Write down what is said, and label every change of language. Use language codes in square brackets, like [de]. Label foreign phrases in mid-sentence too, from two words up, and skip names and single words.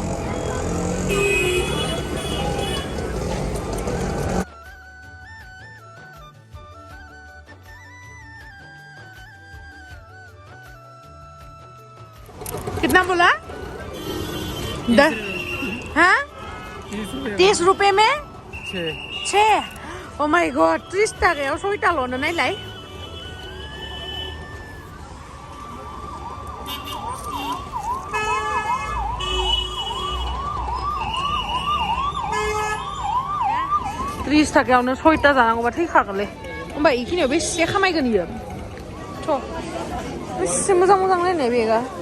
[hi] कितना बोला 10 हाँ 30 रुपए में [brx] 6 [en] oh my god [brx] 30 टाकायाव 6टाल'नो नायलाय त्रिस टाकायावनो 6टा जानांगौबा थैखागोनलै होमबा इखिनियाव बेसे खामायगोन इयो थ' बेसे मोजां मोजां नायनाय बेगा